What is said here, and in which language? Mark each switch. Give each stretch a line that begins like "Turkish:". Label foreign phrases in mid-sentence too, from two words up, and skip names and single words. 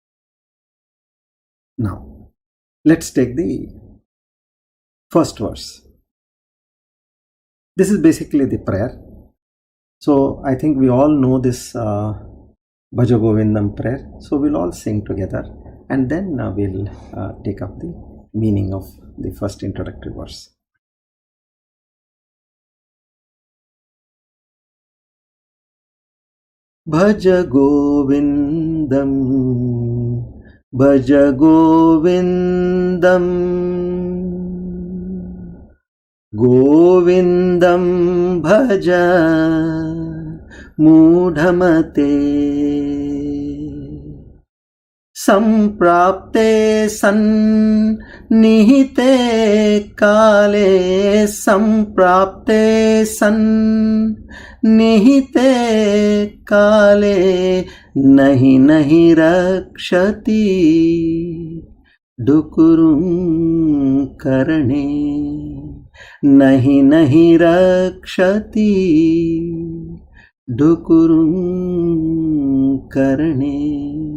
English: Now, let's take the first verse. This is basically the prayer. So I think we all know this BHAJA GOVINDAM prayer. So we'll all sing together and then we'll take up the meaning of the first introductory verse.
Sanskrit: Bhaja Govindam, Bhaja Govindam, Govindam Bhaja Mudhamate. Samprapte sannihite kale, samprapte sannihite kale, nahi nahi rakshati dukurum karane, nahi nahi rakshati dukurum karane.